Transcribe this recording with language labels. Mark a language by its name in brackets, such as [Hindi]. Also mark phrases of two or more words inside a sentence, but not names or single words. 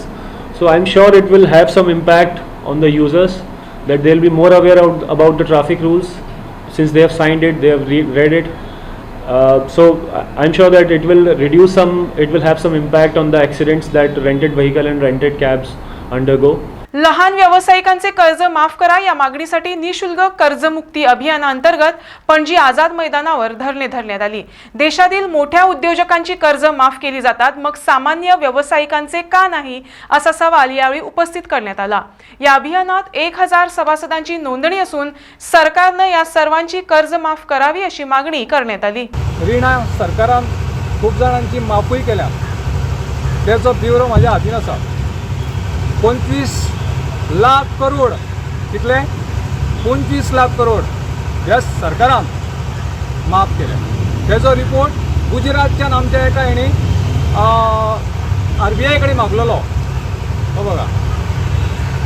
[English] So I'm sure it will have some impact on the users, that they'll be more aware about the traffic rules, since they have signed it, they have read it. So I'm sure that it will have some impact on the accidents that rented vehicle and rented cabs undergo. [Marathi] लहान व्यावसायिकांचे कर्ज माफ करा या मागणीसाठी निशुल्क कर्ज मुक्ती अभियानाअंतर्गत पणजी आझाद मैदानावर धरणे धरण्यात आली. देशातील मोठ्या उद्योजकांची कर्ज माफ केली जातात, मग सामान्य व्यावसायिकांचे का नाही, असा सवाल यावेळी उपस्थित करण्यात आला. या अभियानात 1000 सभासदांची नोंदणी असून सरकारने या सर्वांची कर्ज माफ करावी अशी मागणी करण्यात आली. [Konkani] ऋण सरकारान खूप जणांची माफूय केल्या, त्याचो ब्युरो माझ्या हातीन आसा. 25 लाख करोड, कितले 25 लाख करोड ह्या सरकारान माफ केले. त्याचो रिपोर्ट गुजरातच्यान आमच्या एका RBI कडेन मागलेलो, हो बघा.